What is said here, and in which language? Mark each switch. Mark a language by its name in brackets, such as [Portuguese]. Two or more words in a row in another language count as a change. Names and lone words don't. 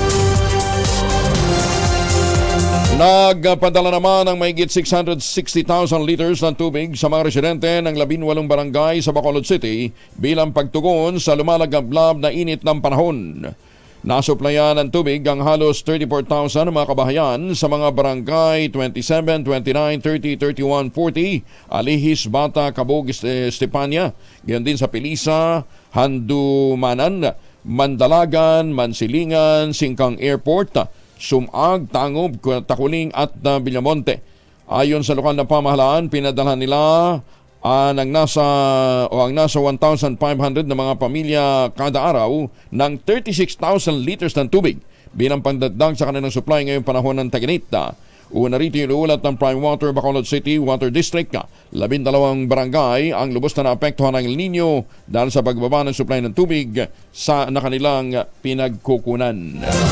[Filipino] Nagpadala naman ng mahigit 660,000 liters ng tubig sa mga residente ng 18 barangay sa Bacolod City bilang pagtugon sa lumalagablab na init ng panahon. Nasuplayan ng tubig ang halos 34,000 mga kabahayan sa mga barangay 27, 29, 30, 31, 40, Alihis, Bata, Cabog, Estepania, ganyan din sa Pilisa, Handumanan, Mandalagan, Mansilingan, Singkang Airport, Sumag, Tangob, Takuling at Villamonte. Ayon sa lokal na pamahalaan, pinadala nila ang nasa 1,500 na mga pamilya kada araw ng 36,000 liters ng tubig bilang pangdagdag sa kanilang supply ngayong panahon ng tag-init. Una rito inuulat ng Prime Water Bacolod City Water District, 12 barangay ang lubos na naapektuhan ng El Nino dahil sa pagbaba ng supply ng tubig sa kanilang pinagkukunan.